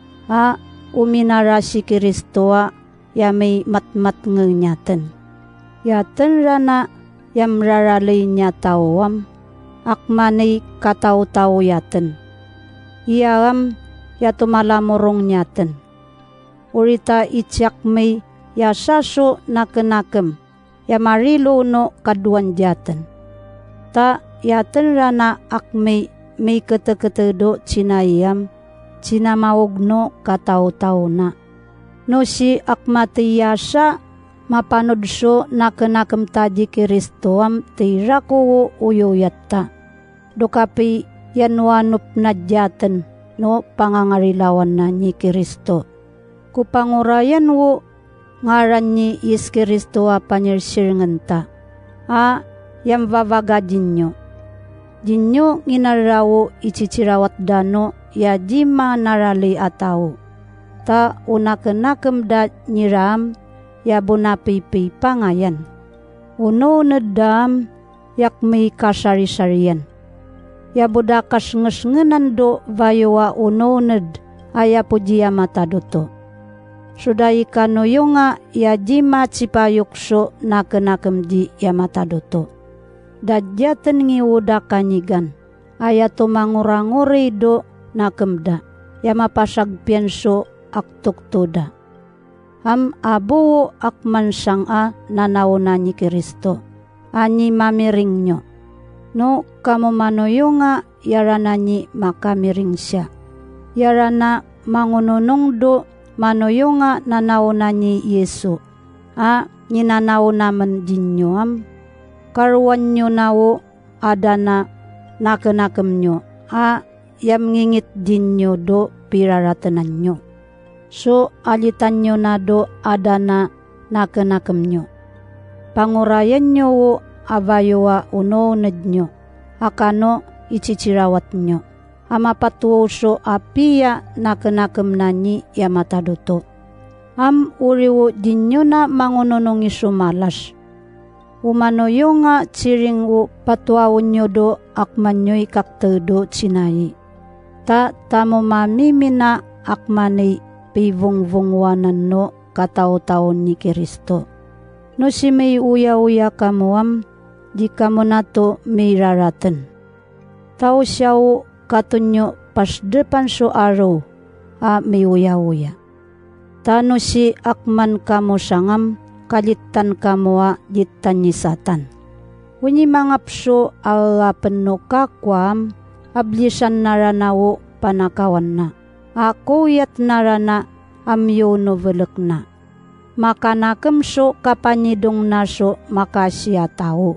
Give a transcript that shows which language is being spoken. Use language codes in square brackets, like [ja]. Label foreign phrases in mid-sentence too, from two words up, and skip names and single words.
[tao] Uminara si Kristo yamay matmat ngenyaten. Yaten rana yamraralay niya tawam. Akmanay katao-tao yaten. Iyam yatumalamurong nyaten. Urita ityak may yasaso nakenakem. Yamarilo no kaduan yaten. Ta yaten rana akmay may kete-ketedo cinayam. Cinamawag no katao-tao na. No si akmatiyasa mapanod so nakenakam taji Kristo am tira ko uyoyatta. kapi yanwanup na dyaten no pangangarilawan na ni Kristo. Kupangurayan wo ngaran ni Is Kristo a panirsiringan ta. Yam vavaga jinyo. Jinyo nginarawo icicirawat dano ya jima narali ataw. Ta unakenakam da nyiram ya bunapipi pangayan. Uno nedam yak may kasari-sarian. Ya budakas ngesngenan do vayowa uno ned aya pujiya matadoto. Sudai kanoyo nga ya jima cipayukso nakenakam di ya matadoto. Dadyaten ngiwuda kanyigan aya tumanguranguri do nakemda ya mapasag pienso aktuk toda. Abu akman sanga nanawna ni Kristo ani mamiring nyo. No kamo manoyo nga yarana ni makamiring siya. Yarana mangununong do manoyo nga nanawna ni Yesu. Ninanaw naman din nyo karuan nyo nawo adana nakenakam nyo. Yam ngingit din nyo do piraratanan nyo. So alitan nyo na do adana nakenakam nyo. Pangurayan nyo wo avayowa unoned nyo. Akano icicirawat nyo. Amapatuoso apiya nakenakam na ni yamatadoto. Uriwo din nyo na mangununong isumalas. Umanoyo nga ciring wo patuawon nyo do akman nyo'y kaktedo cinayi. Tamo mamimina akmanay pivong-vongwanan no katao-taon ni Kristo. No si may uya-uya kamuam, di kamo na to may raratan. Tao siyaw katunyo pasdepan so araw, may uya-uya. Tano si akman kamo sangam, kalitan kamo ditan ni Satan. Wini mangapso alapan no kakwam, ablisan naranawo panakawan na. Ako yat narana amyo no velek na. Makanakam so kapanidong naso makasya tao.